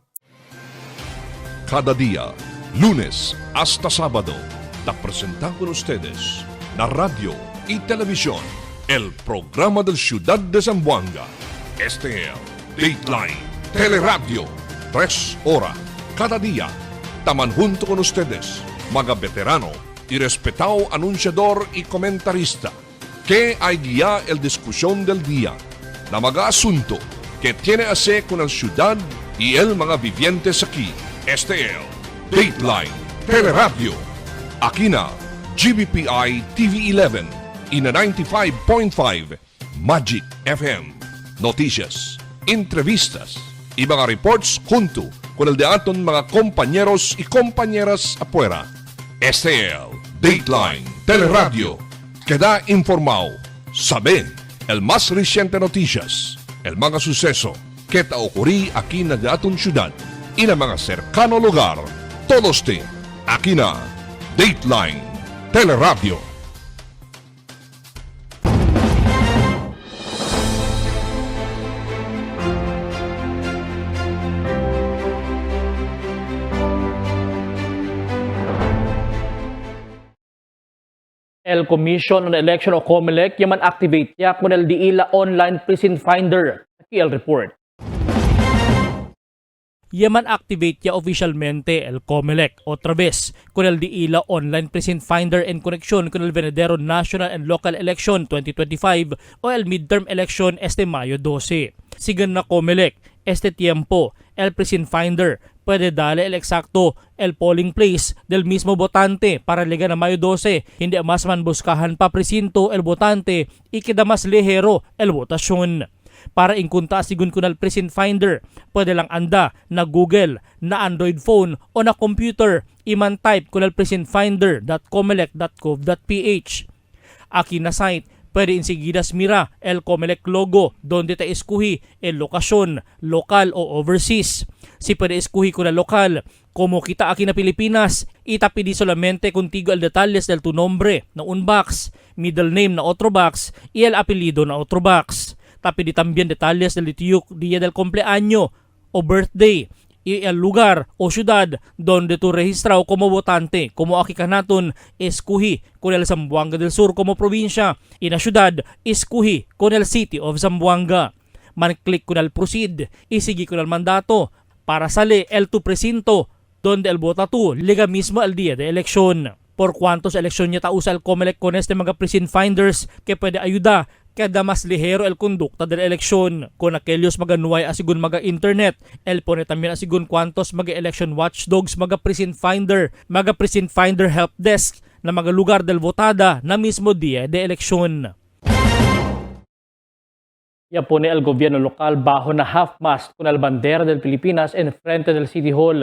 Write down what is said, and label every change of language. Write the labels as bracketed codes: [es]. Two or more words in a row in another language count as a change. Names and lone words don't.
[cbk] Cada día, lunes hasta sábado, te presentan con ustedes la radio y televisión, el programa del Ciudad de Zamboanga. Este es Dateline Teleradio, 3 horas cada día. Taman junto con ustedes, mga veterano y respetado anunciador y comentarista, que hay guía el discusión del día, na mga asunto que tiene a hacer con la ciudad y el mga vivientes aquí. Este es Dateline Teleradio. Aquí na GBPI TV11 y na 95.5 Magic FM. Noticias, entrevistas y mga reports junto con el de aton mga compañeros y compañeras afuera. Este es Dateline Teleradio. Queda informado, sabe el más reciente noticias, el mga suceso que te ocurrí aquí na de aton ciudad y na mga cercano lugar. Todos te aquí na Dateline Teleradio. El [en] Commission on Election [cbk] o COMELEC yaman activate ya con el DILA Online Precinct Finder. Aquí el report. Yaman activate ya oficialmente el COMELEC otra vez con el DILA Online Precinct Finder en conexión con el venidero [en] National and Local Election 2025 [cbk] o el [en] Midterm Election [cbk] este Mayo 12. Sigan na COMELEC, este tiempo, el Precinct Finder puede darle el exacto el polling place del mismo votante para liga na Mayo 12. Hindi mas man buscahan pa presinto el votante y queda más ligero el votasyon. Para inkunta sigun kun al Precinct Finder, pwede lang anda na Google, na Android phone o na computer, iman type kun al precinctfinder.comelec.gov.ph. aquí na site puede enseguida mira el Comelec logo donde te escogi el locación, local o overseas. Si puede escogi con el local, como kita aquí na Pilipinas, itapidi solamente contigo el detalles del tu nombre na un box, middle name na otro box y el apellido na otro box. Tapidi también detalles del día del cumpleaños o birthday y el lugar o ciudad donde tu registrado como votante. Como aquí ka naton, escogi con el Zamboanga del Sur como probinsya y na ciudad, escogi con el City of Zamboanga. Man-click con el proceed y sigue con el mandato para sale el tu precinto donde el vota tu liga mismo el día de elección. Por cuantos elección niya ta usa el Comelec con este mga [en] precinct finders [cbk] que pwede ayuda kada mas ligero el kondukta del eleksyon. Con aquellos maganuay asigun maga internet, el pone también asigun cuantos maga [en] election watchdogs, [cbk] maga [en] precinct finder help desk [cbk] na mga lugar del votada na mismo dia de eleksyon. Ya pone el gobierno local bajo na half-mast con el bandera del Pilipinas en frente del City Hall.